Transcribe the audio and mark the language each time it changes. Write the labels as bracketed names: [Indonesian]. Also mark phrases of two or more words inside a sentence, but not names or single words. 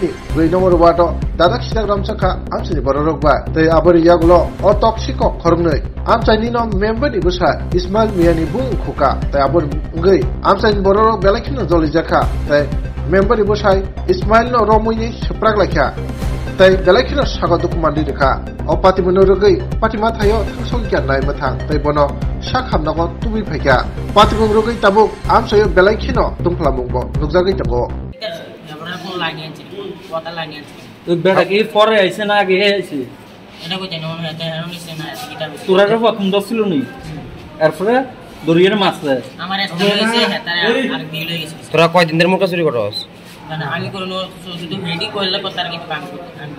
[Kok Borok] ni 2 নম্বর wato dadak Instagram saka amsini borok ba tei abori yaglo o toxicok khorngnoi amsaini no member ni busa Ismail Miani bung khuka tei abor ngai amsaini borok belakhino joli jaka tei member ni busa Ismail no romuni seprak lakha tei belakhino sagoduk mandi rekha o patimono rogai patima thayo thangsolkya nai mathang tei bono sakhamnago tubi phaikya patimong rogai tabuk amsayo belakhino tungplamungbo nukjagai tago [Bangla] বেটা কি পরে আইছে না আগে আইছে এটা কই জানো না এটা নিছে না এটা তোরা প্রথম দছিল নি এরপরে দরিয়ার মাছ আমার একটা হইছে হেতারে আর দিল হইছে তোরা কয়দিন ধরে মুরগা চুরি করছস না আমি করলো শুধু রেডি করলে কত আর কি কাম করতে